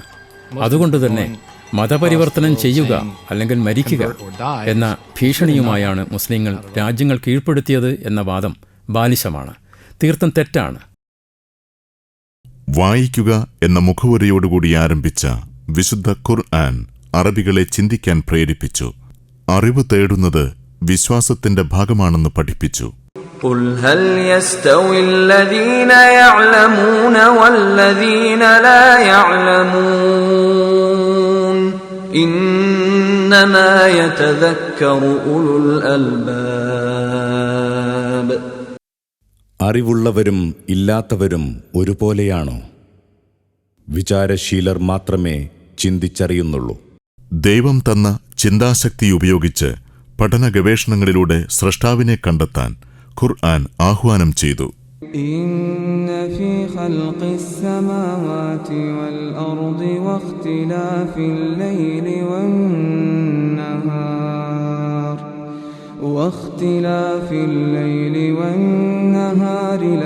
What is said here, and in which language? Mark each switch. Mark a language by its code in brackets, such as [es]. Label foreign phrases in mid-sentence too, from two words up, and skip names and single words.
[ml] അതുകൊണ്ടുതന്നെ മതപരിവർത്തനം ചെയ്യുക അല്ലെങ്കിൽ മരിക്കുക എന്ന ഭീഷണിയുമായാണ് മുസ്ലിങ്ങൾ രാജ്യങ്ങൾ കീഴ്പ്പെടുത്തിയത് എന്ന വാദം ബാലിശമാണ്, തീർത്തും തെറ്റാണ്. വായിക്കുക എന്ന മുഖവുരയോടുകൂടി ആരംഭിച്ച വിശുദ്ധ ഖുർആൻ അറബികളെ ചിന്തിക്കാൻ പ്രേരിപ്പിച്ചു. അറിവ് തേടുന്നത് വിശ്വാസത്തിന്റെ ഭാഗമാണെന്ന് പഠിപ്പിച്ചു. [ar] قُلْ هَلْ يَسْتَوِي الَّذِينَ يَعْلَمُونَ وَالَّذِينَ لَا يَعْلَمُونَ إِنَّمَا يَتَذَكَّرُ أُولُو الْأَلْبَابِ. [ml] അറിവുള്ളവരും ഇല്ലാത്തവരും ഒരുപോലെയാണോ? വിചാരശീലർ മാത്രമേ ചിന്തിച്ചറിയുന്നുള്ളൂ. ദൈവം തന്ന ചിന്താശക്തി ഉപയോഗിച്ച് പഠന ഗവേഷണങ്ങളിലൂടെ സ്രഷ്ടാവിനെ കണ്ടെത്താൻ ഖുർആൻ ആഹ്വാനം ചെയ്തു. [ar] إن في خلق السماوات والأرض واختلاف الليل والنهار